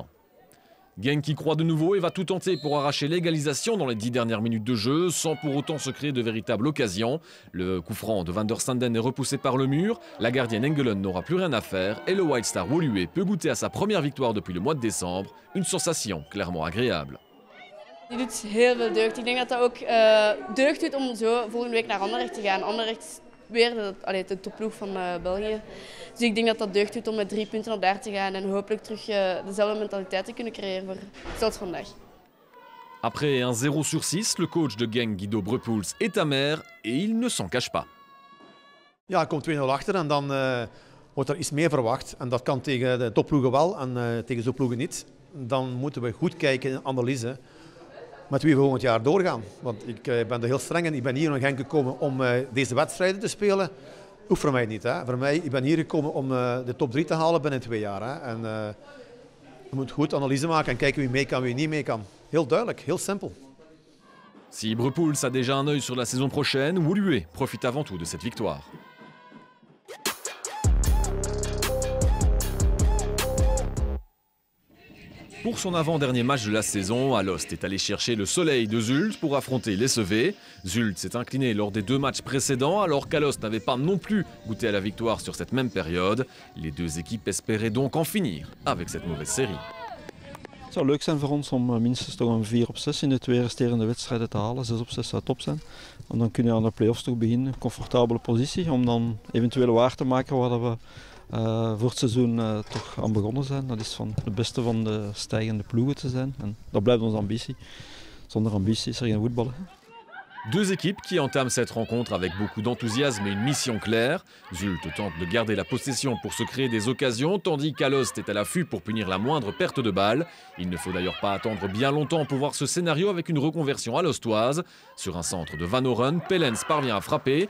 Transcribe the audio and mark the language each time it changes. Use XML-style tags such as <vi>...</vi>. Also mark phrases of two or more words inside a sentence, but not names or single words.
<fr>Genk y croit de nouveau et va tout tenter pour arracher l'égalisation dans les 10 dernières minutes de jeu, sans pour autant se créer de véritables occasions. Le coup franc de Van der Sanden est repoussé par le mur, la gardienne Engelen n'aura plus rien à faire et le White Star Woluwe peut goûter à sa première victoire depuis le mois de décembre. Une sensation clairement agréable.</fr> <nl>Die doet heel veel deugd. Ik denk dat dat ook deugd doet om zo volgende week naar Anderlecht te gaan. Anderlecht weer de topploeg van België. Dus ik denk dat dat deugd doet om met 3 punten op daar te gaan en hopelijk terug dezelfde mentaliteit te kunnen creëren voor zoals vandaag.</nl> <fr>Après un 0 sur 6, le coach de Genk, Guido Brepoels, est amer et il ne s'en cache pas.</fr> <nl>Ja, hij komt 2-0 achter en dan wordt er iets meer verwacht. En dat kan tegen de topploegen wel en tegen zo'n ploegen niet. Dan moeten we goed kijken in analyse met wie we volgend jaar doorgaan. Want ik ben er heel streng in. Ik ben hier naar Genk gekomen om deze wedstrijden te spelen. Hoeft voor mij niet. Hè. Voor mij, ik ben hier gekomen om de top 3 te halen binnen 2 jaar. Hè. En je moet goed analyse maken en kijken wie mee kan, wie niet mee kan. Heel duidelijk, heel simpel.</nl> <fr>Si Brepoels a déjà un œil sur la saison prochaine, Woluwe profite avant tout de cette victoire. Pour son avant-dernier match de la saison, Alost est allé chercher le soleil de Zulte pour affronter les Sevets. Zulte s'est incliné lors des 2 matchs précédents alors qu'Alost n'avait pas non plus goûté à la victoire sur cette même période. Les 2 équipes espéraient donc en finir avec cette mauvaise série.</fr> <nl>Het zou leuk zijn voor ons om minstens toch een 4 op 6 in de 2 resterende wedstrijden te halen. 6 op 6 zou top zijn. Want dan kunnen we aan de play-offs toch beginnen. Comfortabele positie om dan eventueel waar te maken waar we voor het seizoen toch aan begonnen zijn. Dat is van de beste van de stijgende ploegen te zijn. En dat blijft onze ambitie. Zonder ambitie is er geen voetbal.</nl> <fr>2 équipes qui entament cette rencontre avec beaucoup d'enthousiasme et une mission claire. Zulte tente de garder la possession pour se créer des occasions, tandis qu'Alost est à l'affût pour punir la moindre perte de balle. Il ne faut d'ailleurs pas attendre bien longtemps pour voir ce scénario avec une reconversion alostoise. Sur un centre de Van Oren, Pellens parvient à frapper.</fr>